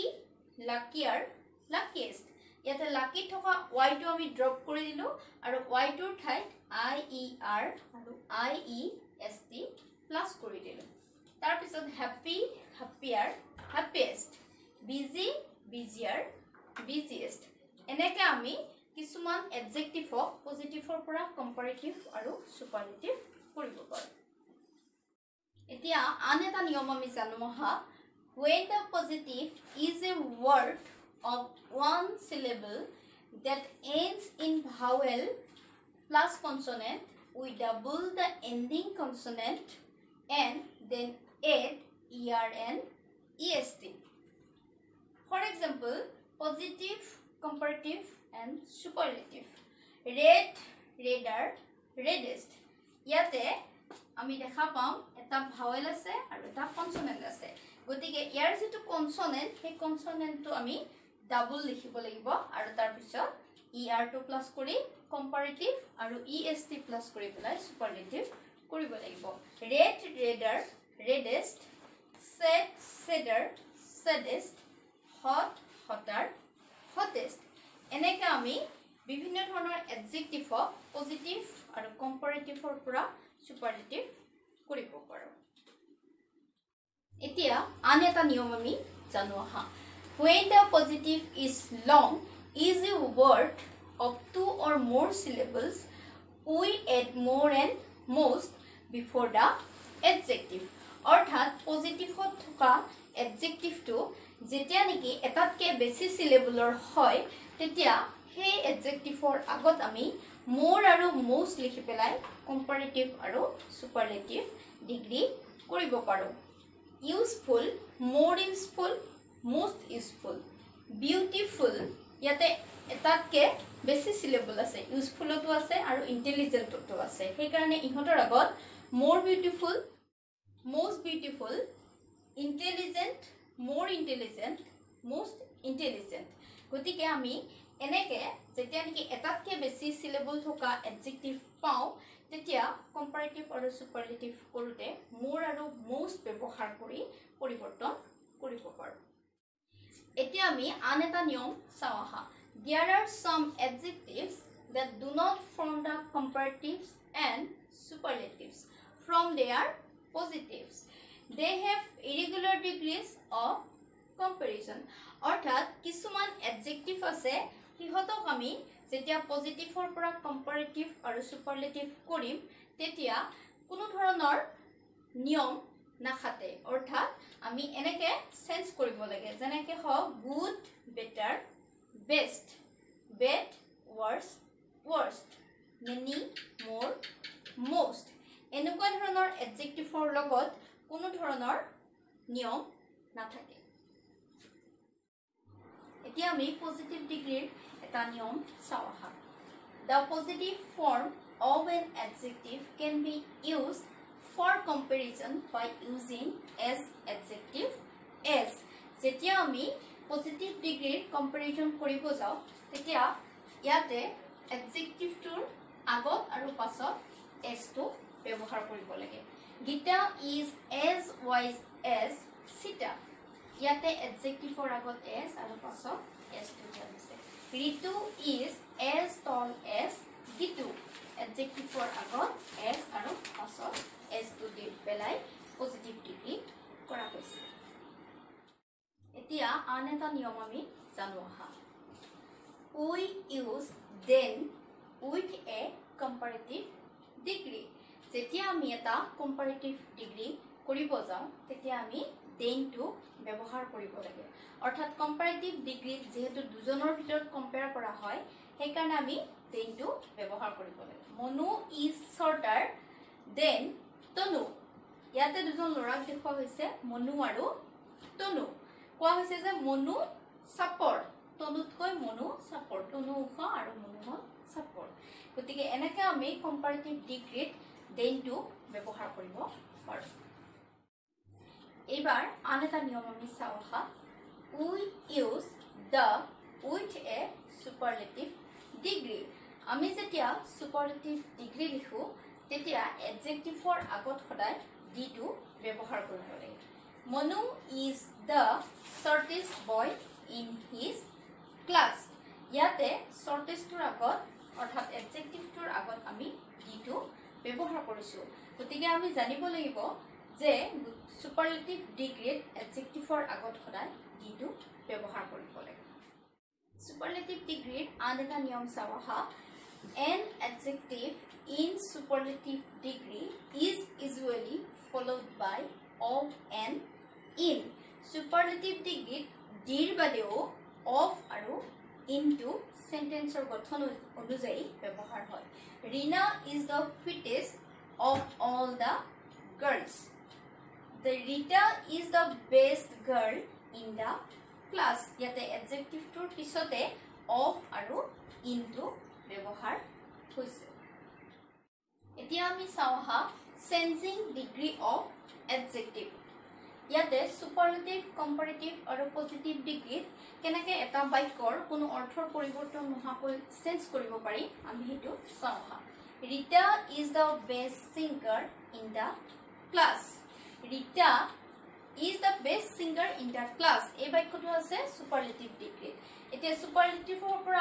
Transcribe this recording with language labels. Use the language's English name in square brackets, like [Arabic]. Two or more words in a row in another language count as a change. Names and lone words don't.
[English] luckier luckiest [Assamese] ইয়াতে লাকি থকা y টো আমি ড্ৰপ কৰি দিলো আৰু y টোৰ ঠাইত ier আৰু iest প্লাস কৰি দিলো তাৰ পিছত [English] happy happier happiest busy busier busiest [Assamese] এনেকে আমি কিছুমান এডজেক্টিভক পজিটিভৰ পৰা কম্পাৰেটিভ আৰু সুপাৰলেটিভ কৰিব পাৰো এতিয়া আন এটা নিয়ম আমি জানো আহা [English] when the positive is a word of one syllable that ends in vowel plus consonant we double the ending consonant and then add er and est for example positive comparative and superlative red redder reddest [Assamese] ইয়াতে আমি দেখা পাম এটা ভাৱেল আছে আৰু এটা কনসনেন্ট আছে গতিকে ইয়াৰ যেটো কনসনেন্ট সেই কনসনেন্টটো আমি ডাবল লিখিব লাগিব আৰু তাৰ পিছত er টো প্লাস কৰি কম্পাৰেটিভ আৰু est প্লাস কৰি পেলাই সুপাৰলেটিভ কৰিব লাগিব [English] red redder reddest sad sadder saddest hot hotter hottest [Assamese] এনেকে আমি বিভিন্ন ধৰণৰ এডজেক্টিভক পজিটিভ আৰু কম্পাৰেটিভৰ পৰা সুপাৰলেটিভ কৰিব পাৰো এতিয়া আন এটা নিয়ম আমি জানো আহা [English] when the positive is long is a word of two or more syllables we add more and most before the adjective [Assamese] অৰ্থাৎ পজিটিভত থকা এডজেক্টিভটো যেতিয়া নেকি এটাতকে বেছি সিলেবলৰ হয় তেতিয়া সেই এডজেক্টিভৰ আগত আমি more আৰু most লিখি পেলাই কম্পাৰেটিভ আৰু সুপাৰলেটিভ ডিগ্ৰী কৰিব পাৰো [English] useful more useful most useful beautiful [Assamese] ইয়াতে এটাতকে বেছি সিলেবল আছে ইউজফুলটো আছে আৰু ইন্টেলিজেন্টটো আছে সেই কাৰণে ইহঁতৰ আগত [English] more beautiful most beautiful intelligent more intelligent most intelligent [Assamese] গতিকে আমি এনেকে যেতিয়া নেকি এটাতকে বেছি সিলেবল থকা এডজেক্টিভ পাও তেতিয়া কম্পাৰেটিভ আৰু সুপাৰলেটিভ কৰোতে more আৰু most ব্যৱহাৰ কৰি পৰিৱৰ্তন কৰিব পাৰো এতিয়া আমি আন এটা নিয়ম চাও আহা [English] there are some adjectives that do not form the comparatives and superlatives from their positives. They have irregular degrees of comparison. [Assamese] অৰ্থাৎ কিছুমান এডজেক্টিভ আছে সিহঁতক আমি যেতিয়া পজিটিভৰ পৰা কম্পাৰেটিভ আৰু সুপাৰলেটিভ কৰিম তেতিয়া কোনো ধৰণৰ নিয়ম নাখাতে অৰ্থাৎ আমি এনেকে চেঞ্জ কৰিব লাগে যেনেকে হয় [English] good better best bad worse worst many more most [Assamese] এনেকুৱা ধৰণৰ এডজেক্টিভৰ লগত কোনো ধৰণৰ নিয়ম নাথাকে এতিয়া আমি পজিটিভ ডিগ্ৰীৰ এটা নিয়ম চাওঁ আহা [English] The positive form of an adjective can be used for comparison by using as adjective as [Assamese] যেতিয়া আমি পজিটিভ ডিগ্ৰীৰ কম্পেৰিজন কৰিব যাওঁ তেতিয়া ইয়াতে এডজেক্টিভটোৰ আগত আৰু পাছত s টো ব্যৱহাৰ কৰিব লাগে গীতা [English] is as wise as sita [Assamese] ইয়াতে এডজেক্টিভৰ আগত s আৰু পাছত s টো দিয়া হৈছে ঋতু [English] is as tall as [Assamese] গীতু এডজেক্টিভৰ আগত s আৰু পাছত s টো দি পেলাই পজিটিভ ডিগ্ৰী কৰা হৈছে এতিয়া আন এটা নিয়ম আমি জানো আহা [English] we use then with a comparative degree [Assamese] যেতিয়া আমি এটা [English] comparative degree [Assamese] কৰিব যাওঁ তেতিয়া আমি then টো ব্যৱহাৰ কৰিব লাগে অৰ্থাৎ [English] comparative degree [Assamese] যেহেতু দুজনৰ ভিতৰত কম্পেয়াৰ কৰা হয় সেই কাৰণে আমি then টো ব্যৱহাৰ কৰিব লাগে মনু [English] is shorter than [Assamese] তনু ইয়াতে দুজন ল'ৰাক দেখুৱা হৈছে মনু আৰু তনু কোৱা হৈছে যে মনু চাপৰ তনুতকৈ মনু চাপৰ তনু উখ আৰু মনু হল চাপৰ গতিকে এনেকে আমি কম্পাৰেটিভ ডিগ্ৰীত দেন টু ব্যৱহাৰ কৰিব পাৰো এইবাৰ আন এটা নিয়ম আমি চাওঁ আহা [English] we use the with a superlative degree [Assamese] আমি যেতিয়া সুপাৰলেটিভ ডিগ্ৰী লিখো তেতিয়া এডজেক্টিভৰ আগত সদায় ডি টো ব্যৱহাৰ কৰিব লাগে মনু is [English] the shortest boy in his class [Assamese] ইয়াতে shortestৰ আগত অৰ্থাৎ এডজেক্টিভটোৰ আগত আমি ডি টো ব্যৱহাৰ কৰিছো গতিকে আমি জানিব লাগিব যে সুপাৰলেটিভ ডিগ্ৰীত এডজেক্টিভৰ আগত সদায় ডি টো ব্যৱহাৰ কৰিব লাগে সুপাৰলেটিভ ডিগ্ৰীৰ আন এটা নিয়ম চাওঁ আহা [English] an adjective in superlative degree is usually followed by of and in superlative degree dir badeo of aru into sentence or [Assamese] গঠন অনুযায়ী ব্যৱহাৰ হয় [English] Rina is the fittest of all the girls the Rita is the best girl in the class [Assamese] ইয়াতে adjective টোৰ পিছতে of আৰু into ব্যৱহাৰ হৈছে এতিয়া আমি চাওঁ হা [English] changing degree of adjective [Assamese] ইয়াতে সুপাৰলেটিভ কম্পাৰেটিভ আৰু পজিটিভ ডিগ্ৰীত কেনেকৈ এটা বাক্যৰ কোনো অৰ্থৰ পৰিৱৰ্তন নোহোৱাকৈ চেঞ্জ কৰিব পাৰি আমি সেইটো চাওঁ হা [English] Rita is the best singer in the class Rita is the best singer in the class [Assamese] এই বাক্যটো আছে সুপাৰলেটিভ ডিগ্ৰীত এতিয়া সুপাৰলেটিভৰ পৰা